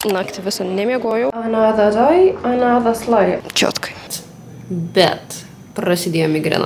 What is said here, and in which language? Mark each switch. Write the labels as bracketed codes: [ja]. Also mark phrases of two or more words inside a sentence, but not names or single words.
[lt] Naktį visą nemiegojau. [en] Another day, another slay. [lt] Čiotkai. Bet prasidėjo migrena.